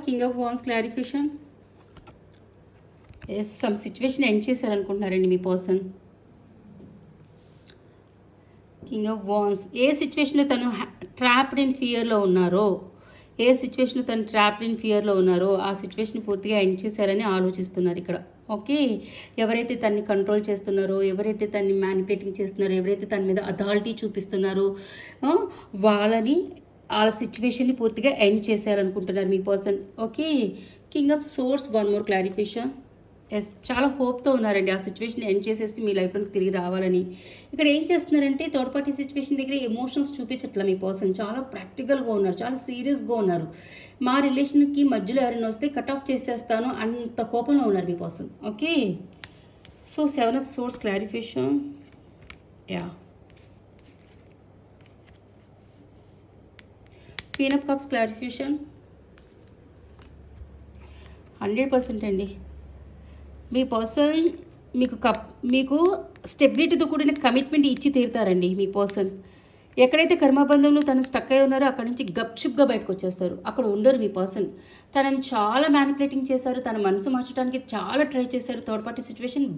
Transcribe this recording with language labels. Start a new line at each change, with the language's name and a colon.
English: King of Wands clarification. Yes, some situation end
Telugu: చేశారనుకుంటున్నారండి మీ person. King of wands. ఏ సిచ్యువేషన్లో తను trapped in ఫియర్లో ఉన్నారో, ఏ సిచ్యువేషన్లో తను ట్రాప్డ్ ఇన్ ఫియర్లో ఉన్నారో ఆ సిచ్యువేషన్ పూర్తిగా ఎండ్ చేశారని ఆలోచిస్తున్నారు ఇక్కడ. ఓకే, ఎవరైతే తన్ని కంట్రోల్ చేస్తున్నారో, ఎవరైతే తన్ని మ్యానిపులేటింగ్ చేస్తున్నారో, ఎవరైతే తన మీద అథారిటీ చూపిస్తున్నారో వాళ్ళని ఆ సిచ్యువేషన్ని పూర్తిగా end చేసేయాలనుకుంటున్నారు మీ person. Okay, king of swords, 1 more clarification. Yes, చాలా హోప్తో ఉన్నారండి ఆ సిచ్యువేషన్ ఎండ్ చేసేసి మీ లైఫ్లోకి తిరిగి రావాలని. ఇక్కడ ఏం చేస్తున్నారంటే థర్డ్ పార్టీ సిచ్యువేషన్ దగ్గర ఎమోషన్స్ చూపించట్లా మీ పర్సన్, చాలా ప్రాక్టికల్గా ఉన్నారు, చాలా సీరియస్గా ఉన్నారు. మా రిలేషన్కి మధ్యలో ఎవరైనా వస్తే కట్ ఆఫ్ చేసేస్తాను అంత కోపంలో ఉన్నారు మీ person. Okay, so 7 of swords clarification.
English: Ya, Queen of Cups clarification.
Telugu: 100% అండి మీ పర్సన్ మీకు స్టెబిలిటీతో కూడిన కమిట్మెంట్ ఇచ్చి తీరుతారండి మీ పర్సన్. ఎక్కడైతే కర్మబంధంలో తను స్టక్ అయి ఉన్నారో అక్కడి నుంచి గప్చుప్గా బయటకు వచ్చేస్తారు. అక్కడ ఉండరు మీ పర్సన్. తనని చాలా మ్యానిపులేటింగ్ చేశారు, తన మనసు మార్చడానికి చాలా ట్రై చేశారు థర్డ్ పార్టీ సిచ్యువేషన్.